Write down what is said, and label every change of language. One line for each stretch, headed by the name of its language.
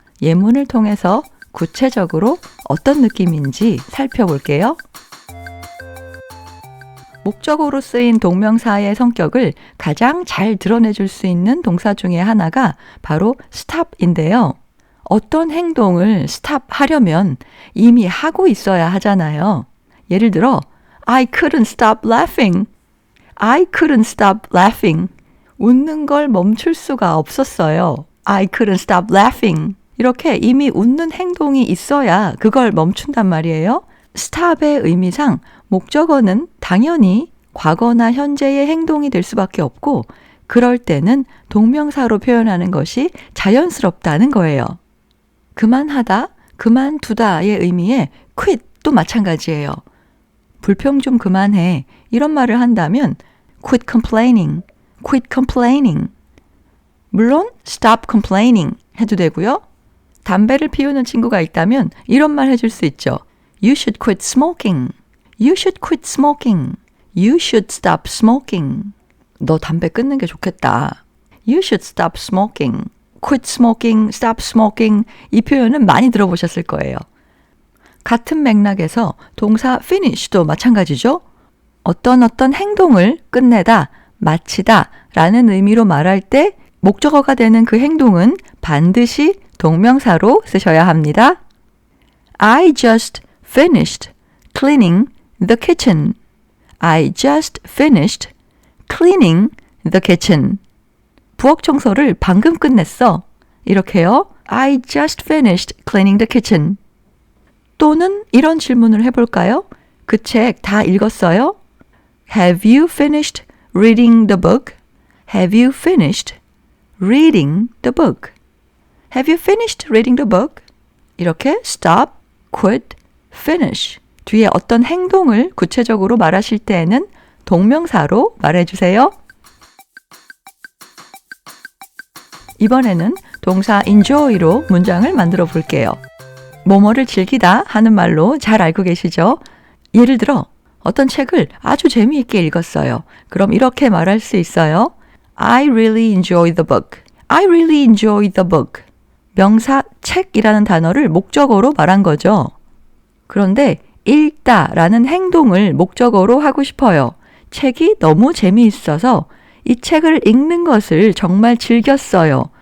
Korean: 예문을 통해서 구체적으로 어떤 느낌인지 살펴볼게요. 목적어로 쓰인 동명사의 성격을 가장 잘 드러내줄 수 있는 동사 중에 하나가 바로 stop인데요. 어떤 행동을 stop 하려면 이미 하고 있어야 하잖아요. 예를 들어
English: I couldn't stop laughing. I couldn't stop laughing.
Korean: 웃는 걸 멈출 수가 없었어요.
English: I couldn't stop laughing.
Korean: 이렇게 이미 웃는 행동이 있어야 그걸 멈춘단 말이에요. stop의 의미상 목적어는 당연히 과거나 현재의 행동이 될 수밖에 없고 그럴 때는 동명사로 표현하는 것이 자연스럽다는 거예요. 그만하다, 그만두다의 의미의 quit도 마찬가지예요. 불평 좀 그만해 이런 말을 한다면
English: quit complaining, quit complaining.
Korean: 물론
English: stop complaining
Korean: 해도 되고요. 담배를 피우는 친구가 있다면 이런 말 해줄 수 있죠.
English: You should quit smoking. You should quit smoking. You should stop smoking.
Korean: 너 담배 끊는 게 좋겠다.
English: You should stop smoking. quit smoking, stop smoking
Korean: 이 표현은 많이 들어보셨을 거예요. 같은 맥락에서 동사 finish도 마찬가지죠. 어떤 행동을 끝내다, 마치다 라는 의미로 말할 때 목적어가 되는 그 행동은 반드시 동명사로 쓰셔야 합니다.
English: I just finished cleaning the kitchen. I just finished cleaning the kitchen.
Korean: 부엌 청소를 방금 끝냈어. 이렇게요.
English: I just finished cleaning the kitchen.
Korean: 또는 이런 질문을 해볼까요? 그 책 다 읽었어요?
English: Have you finished reading the book? Have you finished reading the book? Have you finished reading the book?
Korean: 이렇게 stop, quit, finish 뒤에 어떤 행동을 구체적으로 말하실 때에는 동명사로 말해주세요. 이번에는 동사 enjoy로 문장을 만들어 볼게요. 뭐뭐를 즐기다 하는 말로 잘 알고 계시죠? 예를 들어 어떤 책을 아주 재미있게 읽었어요. 그럼 이렇게 말할 수 있어요.
English: I really enjoyed the book. I really enjoyed the book.
Korean: 명사 책이라는 단어를 목적어로 말한 거죠. 그런데 읽다라는 행동을 목적어로 하고 싶어요. 책이 너무 재미있어서 이 책을 읽는 것을 정말 즐겼어요.